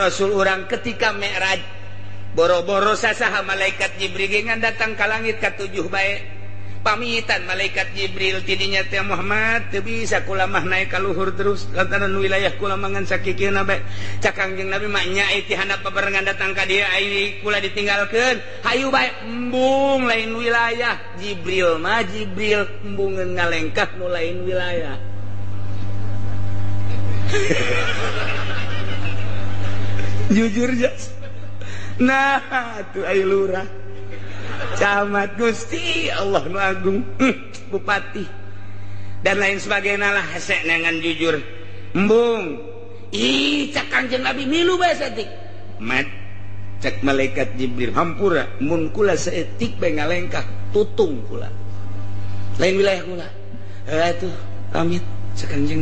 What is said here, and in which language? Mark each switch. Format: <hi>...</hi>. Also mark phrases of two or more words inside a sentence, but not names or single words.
<su>Rasul urang ketika Mi'raj boro-boro sasaha malaikat Jibril ngan datang ka langit ka-7 bae pamitan malaikat Jibril tidinya teh Muhammad teu bisa kula mah naik ka luhur terus lantaran wilayah kula mangan sakikeuna bae cak Kangjeng Nabi mah nyai ti handap babarengan datang ka dieu ai kula ditinggalkeun hayu bae embung lain wilayah Jibril mah Jibril embungeun ngalengkah nu lain wilayah jujur jas nah tuh ayo lurah camat Gusti Allah nu agung bupati</su> <id>dan lain sebagainya</id> <su>lah hese nengan jujur embung ih cak Kangjeng Nabi milu bae saeutik mat cak malaikat Jibril hampura mun kula saeutik bae ngalengkah tutung kula lain wilayah kula atuh pamit cak Kangjeng</su>